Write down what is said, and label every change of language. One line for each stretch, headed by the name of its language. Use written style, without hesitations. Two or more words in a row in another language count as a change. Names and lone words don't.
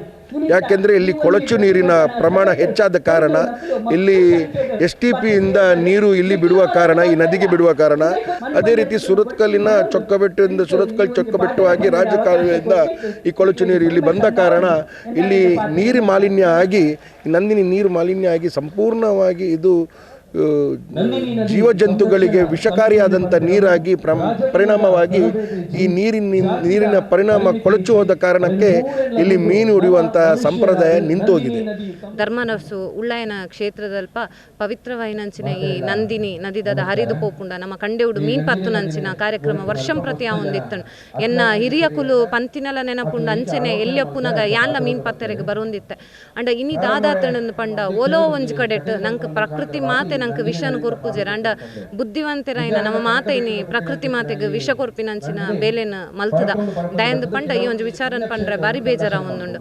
Kannada: ಯಾಕೆಂದರೆ ಇಲ್ಲಿ ಕೊಳಚು ನೀರಿನ ಪ್ರಮಾಣ ಹೆಚ್ಚಾದ ಕಾರಣ, ಇಲ್ಲಿ STPಯಿಂದ ನೀರು ಇಲ್ಲಿ ಬಿಡುವ ಕಾರಣ, ಈ ನದಿಗೆ ಬಿಡುವ ಕಾರಣ, ಅದೇ ರೀತಿ ಸುರತ್ಕಲ್ಲಿನ ಚೊಕ್ಕಬೆಟ್ಟಿಂದ ಸುರತ್ಕಲ್ ಚೊಕ್ಕಬೆಟ್ಟು ಆಗಿ ರಾಜಕಾಲುವೆಯಿಂದ ಈ ಕೊಳಚು ನೀರು ಇಲ್ಲಿ ಬಂದ ಕಾರಣ ಇಲ್ಲಿ ನೀರು ಮಾಲಿನ್ಯ ಆಗಿ, ನಂದಿನಿ ನೀರು ಮಾಲಿನ್ಯ ಆಗಿ ಸಂಪೂರ್ಣವಾಗಿ ಇದು ಜೀವಜಂತುಗಳಿಗೆ ವಿಷಕಾರಿಯಾದಂಥ ನೀರಾಗಿ ಪರಿಣಾಮವಾಗಿ ಈ ನೀರಿನ ಪರಿಣಾಮ ಕೊಳಚು ಹೋದ ಕಾರಣಕ್ಕೆ ಇಲ್ಲಿ ಮೀನು ಹಿಡಿಯುವಂಥ ಸಂಪ್ರದಾಯ ನಿಂತೋಗಿದೆ.
Tulu: ಧರ್ಮರಸು ಉಳ್ಳಾಯನ ಕ್ಷೇತ್ರದಲ್ಪ ಪವಿತ್ರವಾಯಿನಂಚಿನ ಈ ನಂದಿನಿ ನದಿದ ಹರಿದು ಪೋಪುಂಡ ನಮ್ಮ ಕಂಡೆವುಡು ಮೀನ್ ಪತ್ತು ನಂಚಿನ ಕಾರ್ಯಕ್ರಮ ವರ್ಷಂ ಪ್ರತಿ ಒಂದಿತ್ತನು ಎನ್ನ ಹಿರಿಯ ಕುಲು ಪಂತಿನಲ ನೆನಪುಂಡು ಅಂಚೆನೆ ಎಲ್ಲಿಯಪ್ಪುನಗ ಯಾನ್ಲ ಮೀನ್ ಪತ್ತರೆಗೆ ಬರೋಂದಿತ್ತೆ ಅಂಡ ಇನಿ ದಾದಾತನ ಪಂಡ ಓಲೋ ಒಂಜಿ ಕಡೆಟ್ ನಂಗೆ ಪ್ರಕೃತಿ ಮಾತೆ ನಂಗೆ ವಿಷನ ಕೊರ್ಪುಜೆರ್ ಅಂಡ ಬುದ್ಧಿವಂತರಾಯಿನ ನಮ್ಮ ಮಾತೈನಿ ಪ್ರಕೃತಿ ಮಾತೆಗೆ ವಿಷ ಕೊರ್ಪಿನಂಚಿನ ಬೇಲೆನ ಮಲ್ತದ ದಯಂದು ಪಂಡ ಈ ಒಂದು ವಿಚಾರನ ಪಂಡ್ರೆ ಬಾರಿ ಬೇಜಾರ ಒಂದುಂಡು.